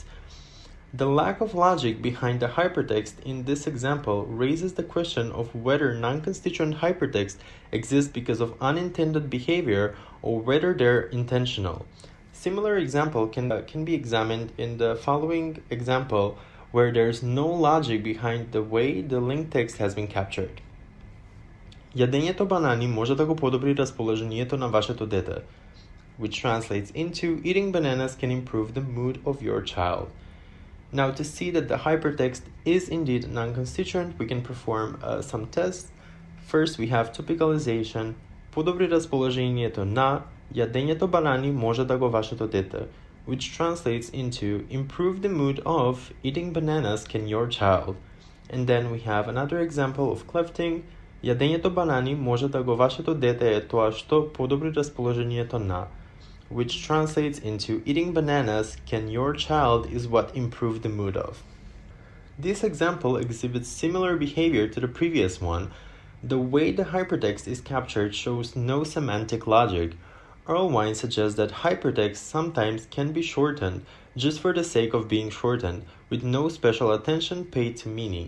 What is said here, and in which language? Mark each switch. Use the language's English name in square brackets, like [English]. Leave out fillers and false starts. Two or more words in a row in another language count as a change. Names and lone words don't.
[English] The lack of logic behind the hypertext in this example raises the question of whether non-constituent hypertext exists because of unintended behavior or whether they're intentional. Similar example can be examined in the following example where there's no logic behind the way the linked text has been captured. [Macedonian] Јадењето банани може да го подобри расположението на вашето дете, [English] which translates into eating bananas can improve the mood of your child. Now, to see that the hypertext is indeed non-constituent, we can perform some tests. First, we have topicalization. [Macedonian] Подобри расположението на јадењето банани може да го вашето дете, [English] which translates into improve the mood of eating bananas can your child. And then we have another example of clefting. [Macedonian] Јадењето банани може да го вашето дете е тоа што подобри расположението на, [English] which translates into eating bananas can your child is what improve the mood of. This example exhibits similar behavior to the previous one. The way the hypertext is captured shows no semantic logic. Earl Wine suggests that hypertext sometimes can be shortened just for the sake of being shortened, with no special attention paid to meaning.